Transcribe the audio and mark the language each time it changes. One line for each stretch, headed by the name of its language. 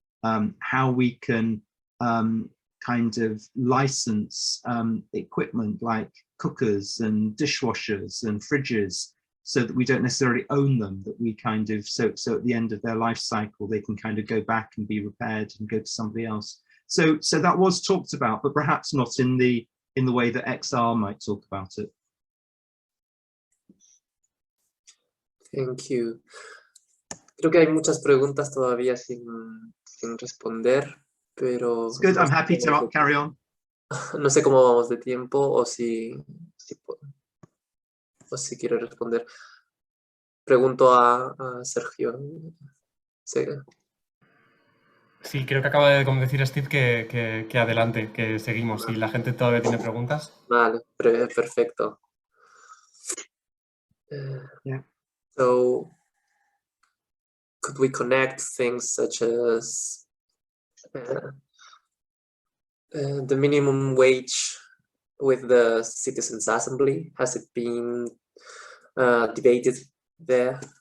English: How we can kind of license equipment like cookers and dishwashers and fridges, so that we don't necessarily own them, that we kind of, so at the end of their life cycle, they can kind of go back and be repaired and go to somebody else. So that was talked about, but perhaps not in the way that XR might talk about it. Thank you.
Spanish: Creo que hay muchas preguntas todavía sin responder, pero...
English: It's good, I'm happy to carry on.
Spanish: No sé cómo vamos de tiempo o si quiere responder. Pregunto a Sergio. Sí, creo que acaba de decir Steve que adelante, que seguimos. Si la gente todavía tiene preguntas. Vale, perfecto.
English: Yeah. So, could we connect things such as the minimum wage with the Citizens' Assembly? Has it been debated there?